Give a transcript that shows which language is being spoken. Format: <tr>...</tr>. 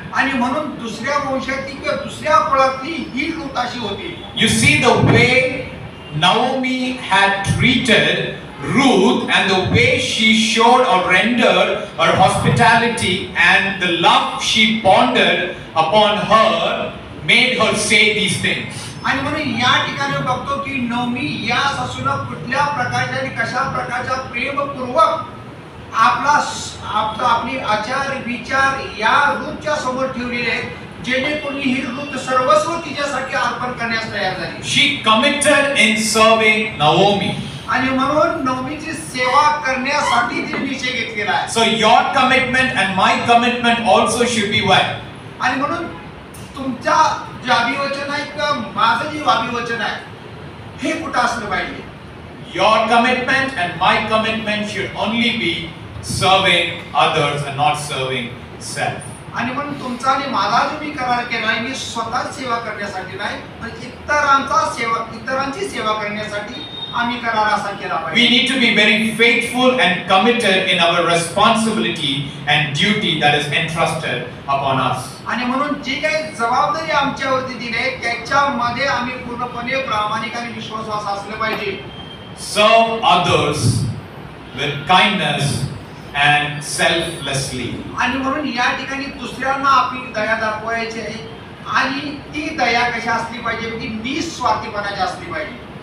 <mr>आणि म्हणून दुसऱ्या वंशातली किंवा दुसऱ्या कुळातली ही रूथ अशी होती.</mr> <en>You see the way Naomi had treated Ruth and the way she showed or rendered her hospitality and the love she pondered upon her made her say these things.</en> <mr>आणि म्हणून या ठिकाणी बघतो की नवमी या सासूला कुठल्या प्रकारच्या आणि कशा प्रकारच्या प्रेमपूर्वक आपली आचार विचार या रूथच्या समोर ठेवलेले आहेत, जेणेकरून ही रूथ सर्वस्व तिच्यासाठी अर्पण करण्यास तयार झाली.</mr> <en>She committed in serving Naomi.</en> <mr>आणि म्हणून नवमीची सेवा करण्यासाठी तिने निश्चय घेतलेला आहे.</mr> <en>So your commitment and my commitment also should be what?</en> <mr>आणि म्हणून तुमचा जे अभिवचन आहे किंवा माझं जे अभिवचन आहे हे कुठं असलं पाहिजे?</mr> <en>Your commitment and my commitment should only be serving others and not serving self.</en> <mr>आणि म्हणून तुमचा आणि माझा जो मी करार केला आहे मी स्वतः सेवा करण्यासाठी नाही, पण इतरांची सेवा करण्यासाठी आम्ही करार असा केला</mr> <en>We</en> <mr>पाहिजे.</mr> <en>need to be very faithful and committed in our responsibility and duty that is entrusted upon us.</en> <mr>आणि म्हणून जी काही जबाबदारी आमच्यावरती दिली आहे त्याच्यामध्ये आम्ही पूर्णपणे प्रामाणिक आणि विश्वास असले पाहिजे.</mr> <en>Serve others with kindness and selflessly.</en> <mr>आणि म्हणून या ठिकाणी दुसऱ्यांना आपली दया दाखवायची आहे आणि ती दया कशी असली पाहिजे? ती निस्वार्थीपणाची असली पाहिजे.</mr>